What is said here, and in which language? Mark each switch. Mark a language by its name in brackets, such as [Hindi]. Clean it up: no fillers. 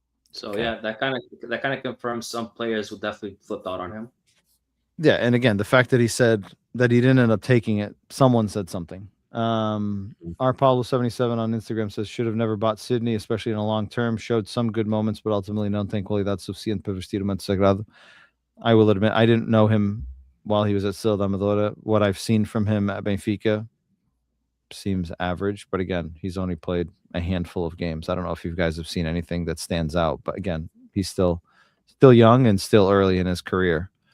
[English] So yeah, that kind of confirms some players will definitely flip out on him. Yeah, and again, the fact that he said that he didn't end up taking it, someone said something. Our Paulo77 on Instagram says should have never bought Sydney, especially in a long term. Showed some good moments, but ultimately [Portuguese] não tem qualidade suficiente para vestir o manto sagrado. [English] I will admit I didn't know him while he was at Estrela da Amadora. What I've seen from him at Benfica seems average, but again, he's only played a handful of games. I don't know if you guys have seen anything that stands out, but again, he's still young and still early in his carear.